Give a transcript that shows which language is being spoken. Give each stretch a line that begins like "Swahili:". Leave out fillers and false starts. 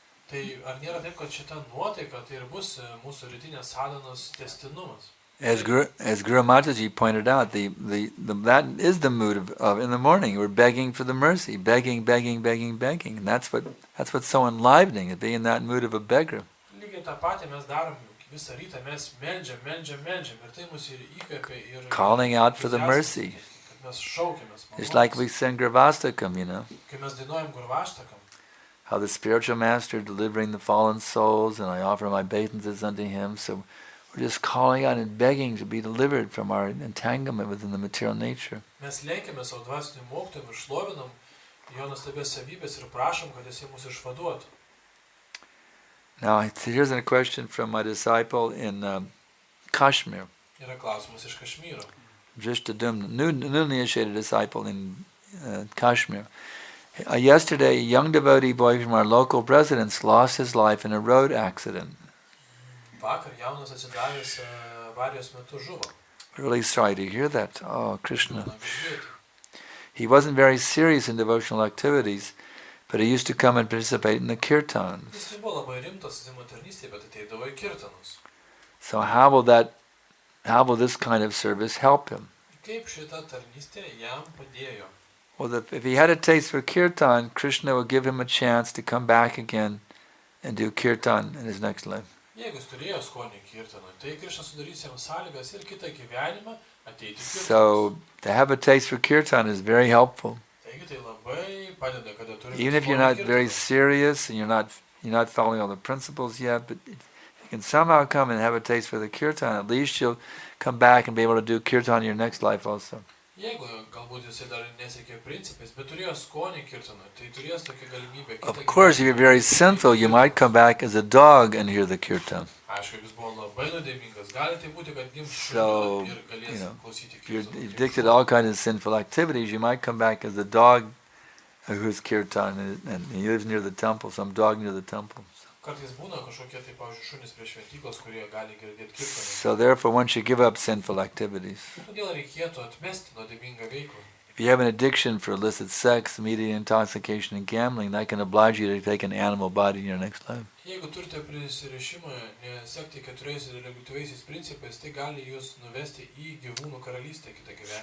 Lithuanian: Tai ar nėra taip, kad šita nuotaika tai ir bus mūsų rytinės sadhanos tęstinumas?
English: As Guru Mataji pointed out, that is the mood of in the morning. We're begging for the mercy, begging. And that's what's so enlivening, to be in that mood of a beggar.
Lithuanian: Lygiai tą patį mes darom visą rytą, mes meldžiam. Ir tai mus ir įkvepia ir
English: Calling out for the mercy.
Lithuanian: Kad mes šaukiamės malonės.
English: It's like we sing Gravastakam,
Lithuanian: Kai mes dainuojam Gurvaštakam.
English: How the spiritual master delivering the fallen souls, and I offer my obeisances unto him. So we're just calling out and begging to be delivered from our entanglement within the material nature.
Lithuanian: Mes lenkiame savo dvasinių mokytojų ir šlovinam jo nuostabias savybės ir prašom, kad jis mus išvaduotų.
English: Now, here's a question from my disciple in Kashmir.
Lithuanian: Yra klausimas iš Kašmyro.
English: Just a newly initiated disciple in Kashmir. Yesterday, a young devotee boy from our local residence lost his life in a road accident.
Lithuanian: Vakar jaunas atsidavęs avarijos metu žuvo.
English: Really sorry to hear that. Oh, Krishna. He wasn't very serious in devotional activities, but he used to come and participate in the kirtans.
Lithuanian: Jis nebuvo labai rimtas savo tarnystėje, bet ateidavo į kirtanus.
English: So how will this kind of service help him?
Lithuanian: Kaip šita tarnystė jam padėjo?
English: Well, if he had a taste for kirtan, Krishna will give him a chance to come back again and do kirtan in his next life.
Lithuanian: Jeigu jis turėjo skonį kirtanui, tai Krishna sudarys jam sąlygas ir kitą gyvenimą ateiti kirtanus.
English: So to have a taste for kirtan is very helpful.
Lithuanian: Taigi tai labai padeda, kada turime
English: Even if you're not very serious and you're not following all the principles yet, but if you can somehow come and have a taste for the kirtan, at least you'll come back and be able to do kirtan in your next life also.
Lithuanian: Jeigu galbūt jisai dar nesiekė principais, bet turėjo skonį kirtanui, tai turės tokią galimybę.
English: Of course, if you're very sinful, you might come back as a dog and hear the kirtan.
Lithuanian: Aišku, jis buvo labai nuodėmingas. Gali tai būti, kad gims
English: So,
Lithuanian: ir galės klausyti
English: if you're
Lithuanian: kirtanų.
English: addicted to all kinds of sinful activities, you might come back as the dog who's kirtan, and he lives near the temple, some dog near the temple.
Lithuanian: Kartais būna kažkokie, tai pavyzdžiui, šunys prie šventyklos, kurie gali girdėti kirtanus.
English: So therefore, one should give up sinful activities.
Lithuanian: Todėl reikėtų atmesti nuodėmingą veiklą.
English: If you have an addiction for illicit sex, media intoxication, and gambling, that can oblige you to take an animal body in your next life.
Lithuanian: Jeigu turite prisirišimą nesekti keturiais religityviaisiais principais, tai gali jūs nuvesti į gyvūnų karalystę kitą gyvenimą.